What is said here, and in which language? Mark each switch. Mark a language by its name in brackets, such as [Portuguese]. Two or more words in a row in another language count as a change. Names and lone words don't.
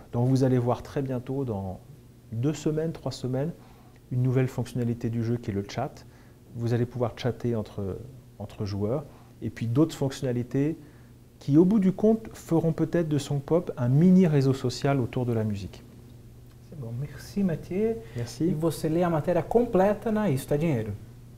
[French] Donc vous allez voir très bientôt, dans 2 semaines, 3 semaines, une nouvelle fonctionnalité du jeu qui est le chat. Vous allez pouvoir chatter entre joueurs et puis d'autres fonctionnalités qui au bout du compte feront peut-être de SongPop un mini réseau social autour de la musique. Bom, merci Mathieu. Merci. [Portuguese] E você lê a matéria completa na Isso Dá Dinheiro.